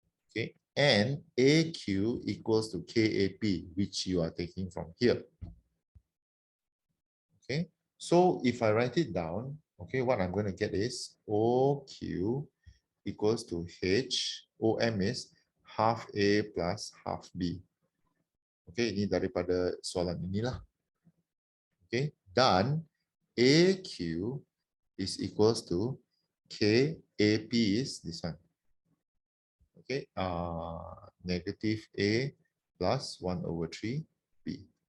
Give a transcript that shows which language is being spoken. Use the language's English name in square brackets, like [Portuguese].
[English] Okay, and AQ equals to KAP, which you are taking from here. Okay, so if I write it down, okay, what I'm going to get is OQ equals to H, OM is half A plus half B. [Malay] Okay, ini daripada soalan inilah. [English] Okay, dan AQ is equals to KAP is this one. Okay, negative A plus 1 over 3 B.